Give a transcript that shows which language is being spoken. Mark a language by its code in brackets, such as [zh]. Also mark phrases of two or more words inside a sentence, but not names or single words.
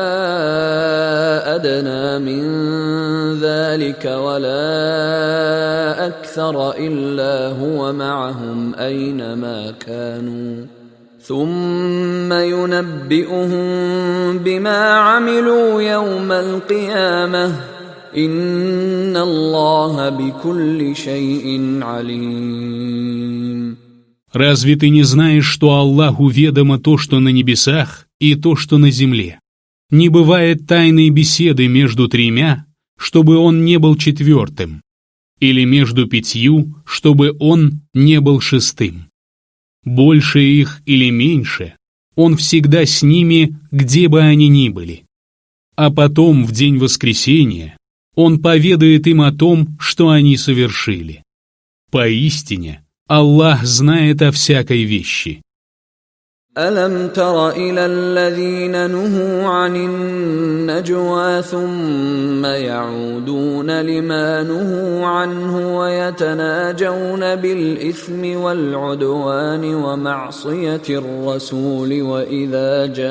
[ar] أدنى من ذلك ولا أكثر إلا هو معهم أينما كانوا ثم ينبئهم بما عملوا يوم القيامة إن الله بكل شيء عليم. [ru] Разве ты не знаешь, что Аллаху ведомо то, что на небесах, и то, что на земле? Не бывает тайной беседы между тремя, чтобы он не был четвертым, или между пятью, чтобы он не был шестым. Больше их или меньше, он всегда с ними, где бы они ни были. А потом, в день воскресения, он поведает им о том, что они совершили. Поистине, Аллах знает о всякой вещи. [ar] ألم تر إلى الذين نهوا عن النجوى ثم يعودون لما نهوا عنه ويتناجون بالإثم والعدوان ومعصية الرسول وإذا